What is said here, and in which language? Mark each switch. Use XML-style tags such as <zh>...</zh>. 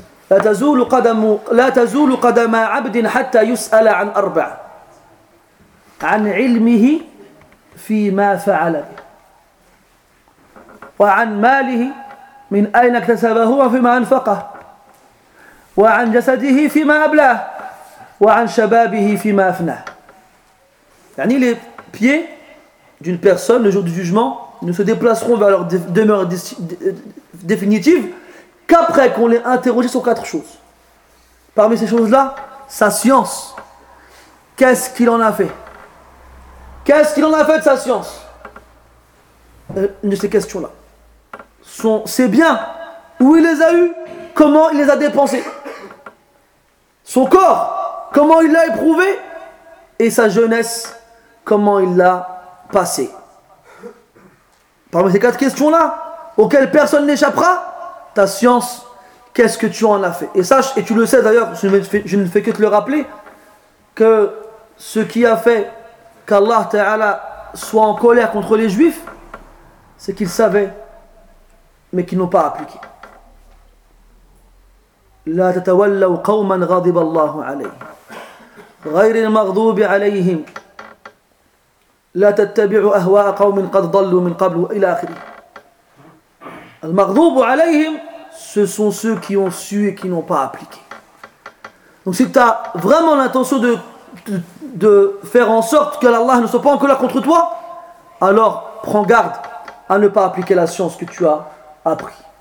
<ar>لا تزول قدم عبد حتى يسأل عن أربع عن علمه فيما فعل به وعن ماله من أين اكتسبه وفيما أنفقه وعن جسده فيما أبلاه وعن شبابه فيما أفناه.</ar> <fr>يعني les pieds d'une personne le jour du jugement ne se déplaceront vers leur demeure définitive qu'après qu'on l'ait interrogé sur quatre choses. Parmi ces choses-là, sa science. Qu'est-ce qu'il en a fait? Qu'est-ce qu'il en a fait de sa science? De ces questions-là. Ses biens, où il les a eus? Comment il les a dépensés? Son corps, comment il l'a éprouvé? Et sa jeunesse, comment il l'a passée? Parmi ces quatre questions-là, auxquelles personne n'échappera, ta science, qu'est-ce que tu en as fait? Et sache, et tu le sais d'ailleurs, je ne fais que te le rappeler, que ce qui a fait qu'Allah Ta'ala soit en colère contre les juifs, c'est qu'ils savaient, mais qu'ils n'ont pas appliqué.</fr> <ar>لا تتولوا قوما غضب الله عليهم غير المغضوب عليهم لا تتبعوا أهواء قوم قد ضلوا من قبل إلى آخره.</ar> <fr>المغضوب عليهم, ce sont ceux qui ont su et qui n'ont pas appliqué. Donc si tu as vraiment l'intention de faire en sorte que Allah ne soit pas en colère contre toi, alors prends garde à ne pas appliquer la science que tu as appris.</fr>